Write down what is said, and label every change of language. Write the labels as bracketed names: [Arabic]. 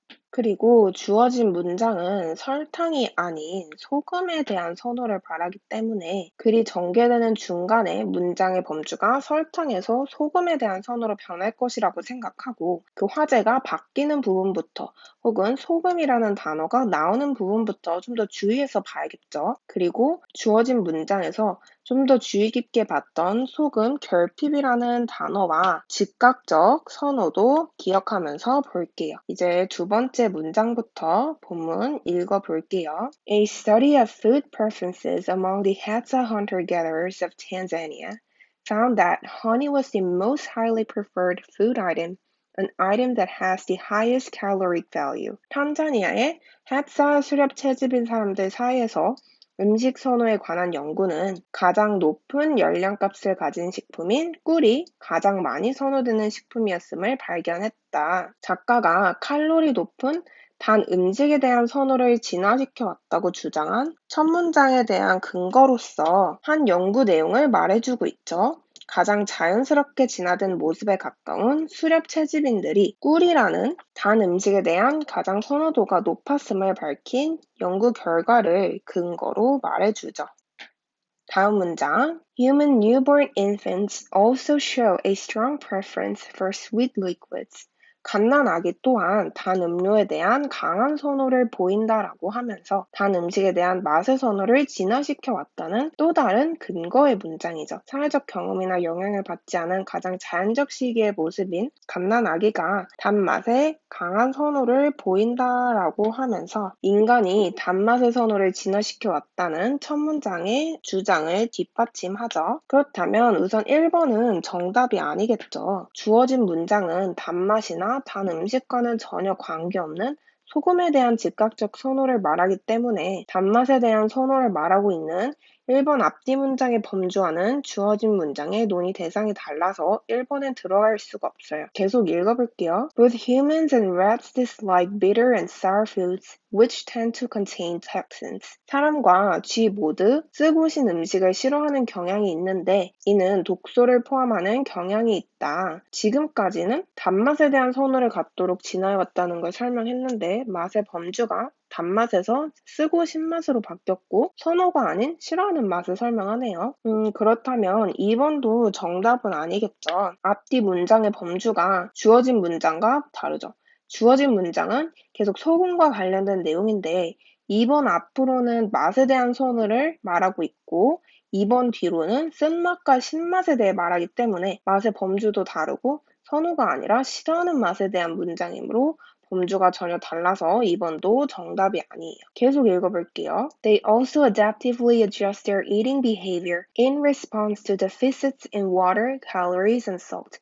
[Korean] 그리고 주어진 문장은 설탕이 아닌 소금에 대한 선호를 말하기 때문에 글이 전개되는 중간에 문장의 범주가 설탕에서 소금에 대한 선호로 변할 것이라고 생각하고 그 화제가 바뀌는 부분부터 혹은 소금이라는 단어가 나오는 부분부터 좀 더 주의해서 봐야겠죠. 그리고 주어진 문장에서 좀 더 주의 깊게 봤던 소금 결핍이라는 단어와 즉각적 선호도 기억하면서 볼게요. 이제 두 번째 문장부터 본문 읽어볼게요. [English] A study of food preferences among the Hadza hunter-gatherers of Tanzania found that honey was the most highly preferred food item, an item that has the highest caloric value. [Korean] 탄자니아의 핫사 수렵 채집인 사람들 사이에서 음식 선호에 관한 연구는 가장 높은 열량값을 가진 식품인 꿀이 가장 많이 선호되는 식품이었음을 발견했다. 작가가 칼로리 높은 단 음식에 대한 선호를 진화시켜 왔다고 주장한 첫 문장에 대한 근거로서 한 연구 내용을 말해주고 있죠. 가장 자연스럽게 진화된 모습에 가까운 수렵 채집인들이 꿀이라는 단 음식에 대한 가장 선호도가 높았음을 밝힌 연구 결과를 근거로 말해주죠. 다음 문장. [English] Human newborn infants also show a strong preference for sweet liquids. [Korean] 갓난 아기 또한 단 음료에 대한 강한 선호를 보인다라고 하면서 단 음식에 대한 맛의 선호를 진화시켜 왔다는 또 다른 근거의 문장이죠. 사회적 경험이나 영향을 받지 않은 가장 자연적 시기의 모습인 갓난 아기가 단맛에 강한 선호를 보인다라고 하면서 인간이 단맛의 선호를 진화시켜 왔다는 첫 문장의 주장을 뒷받침하죠. 그렇다면 우선 1번은 정답이 아니겠죠. 주어진 문장은 단맛이나 단 음식과는 전혀 관계없는 소금에 대한 즉각적 선호를 말하기 때문에 단맛에 대한 선호를 말하고 있는 1번 앞뒤 문장의 범주와는 주어진 문장의 논의 대상이 달라서 1번엔 들어갈 수가 없어요. 계속 읽어볼게요. [English] Both humans and rats dislike bitter and sour foods, which tend to contain toxins. [Korean] 사람과 쥐 모두 쓰고 신 음식을 싫어하는 경향이 있는데 이는 독소를 포함하는 경향이 있다. 지금까지는 단맛에 대한 선호를 갖도록 진화해왔다는 걸 설명했는데 맛의 범주가 단맛에서 쓰고 신맛으로 바뀌었고 선호가 아닌 싫어하는 맛을 설명하네요. 그렇다면 2번도 정답은 아니겠죠. 앞뒤 문장의 범주가 주어진 문장과 다르죠. 주어진 문장은 계속 소금과 관련된 내용인데 2번 앞으로는 맛에 대한 선호를 말하고 있고 2번 뒤로는 쓴맛과 신맛에 대해 말하기 때문에 맛의 범주도 다르고 선호가 아니라 싫어하는 맛에 대한 문장이므로 범주가 전혀 달라서 2번도 정답이 아니에요. 계속 읽어볼게요. [English] They also adaptively adjust their eating behavior in response to deficits in water, calories, and salt.